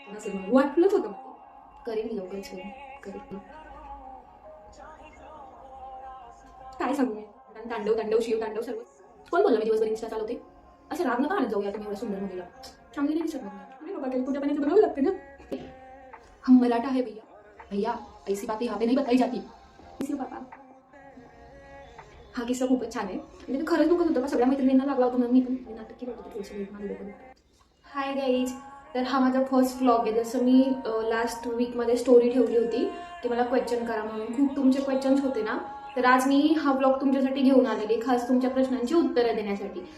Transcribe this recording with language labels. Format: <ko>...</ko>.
<mr>नसेल मला वाटलंच होतं करेन मी लवकरच करेन. काय सांगू मी. तांडव तांडव शिव तांडव सर्व. कोण बोललं मी दिवसभर इंस्टा चालवते. असं राग नका आणत जाऊया तुम्ही एवढ्या सुंदर मुलीला. चांगली नाही दिसत मला. अरे बाबा, काही तुझ्या पाण्याचं बघावं लागते ना.</mr> <hi>हम मराठा है भैया. भैया ऐसी बातें यहाँ पे नहीं बताई जाती.</hi> <mr>इसी पापा. हा किस्सा खूपच छान आहे. म्हणजे ते खरंच दुखत होतं का सगळ्या मैत्रिणींना लागला होता. मी पण नाटक केलं होतं थोडंसं. हाय गाईज, तर हा माझा फर्स्ट व्लॉग आहे. जसं मी लास्ट वीकमध्ये स्टोरी ठेवली होती की मला क्वेश्चन करा म्हणून. खूप तुमचे क्वेश्चन्स होते ना, तर आज मी हा व्लॉग तुमच्यासाठी घेऊन आलेली, खास तुमच्या प्रश्नांची उत्तरं देण्यासाठी.</mr>